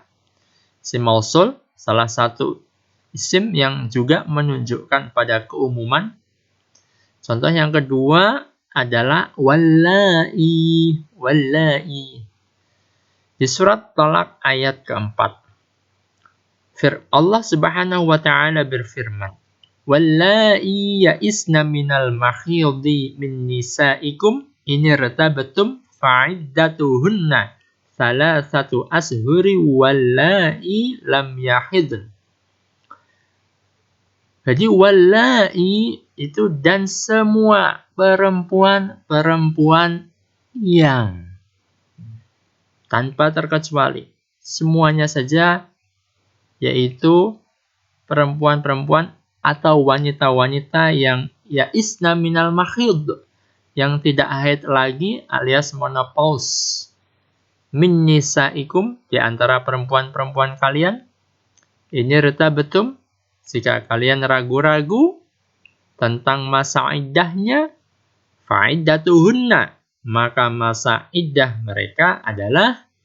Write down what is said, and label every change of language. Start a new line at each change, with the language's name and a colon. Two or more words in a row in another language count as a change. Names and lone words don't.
Indonesian: Isim mausul salah satu isim yang juga menunjukkan pada keumuman. Contoh yang kedua adalah wallahi, wallahi. Di surat Thalaq ayat keempat. Allah
Arabic: سبحانه وتعالى
Indonesian: berfirman,
Arabic: "واللائي يئسن من المحيض من نسائكم إن ارتبتم فعدتهن ثلاثة أشهر واللائي لم يحضن."
Indonesian: Jadi wallai itu dan semua perempuan-perempuan yang tanpa terkecuali semuanya saja, yaitu perempuan-perempuan atau wanita-wanita yang
Arabic: يئسن من المحيض,
Indonesian: yang tidak haid lagi alias menopause,
Arabic: من نسائكم,
Indonesian: di antara perempuan-perempuan kalian,
Arabic: إن ارتبتم,
Indonesian: jika kalian ragu-ragu tentang masa iddahnya, fa'iddatuhunna, maka masa iddah mereka adalah